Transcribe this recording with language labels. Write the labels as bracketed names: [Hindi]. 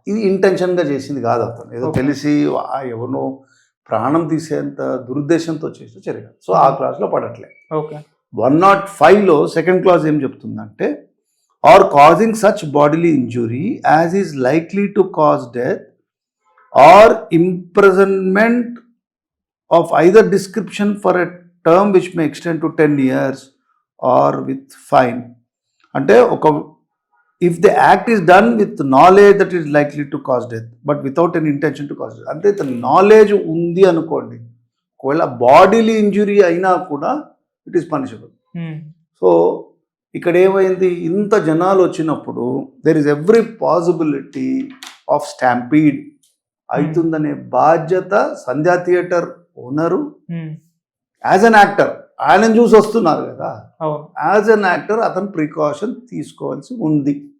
[Telugu] ఇది ఇంటెన్షన్గా చేసింది కాదు, అతను ఏదో తెలిసి ఎవరినో ప్రాణం తీసేంత దురుద్దేశంతో చేసిన చర్య. సో ఆ క్లాస్లో పడట్లే. 105లో సెకండ్ క్లాస్ ఏం చెప్తుందంటే, [English] or causing such bodily injury as is likely to cause death or imprisonment of either description for a term which may extend to 10 years or with fine. [Telugu] అంటే ఒక [English] if the act is done with knowledge that is likely to cause death but without an intention to cause death, [Telugu] అంటే ఇతను knowledge ఉంది అనుకోండి, ఒకవేళ bodily injury అయినా కూడా [English] It is punishable. [Telugu] So ఇక్కడ ఏమైంది, ఇంత జనాలు వచ్చినప్పుడు [English] there is every possibility of stampede [Telugu] అవుతుందనే బాధ్యత సంధ్యా theatre owner [English] as an actor, [Telugu] ఆయన చూసి వస్తున్నారు కదా, యాజ్ అన్ యాక్టర్ అతను ప్రికాషన్ తీసుకోవాల్సి ఉంది.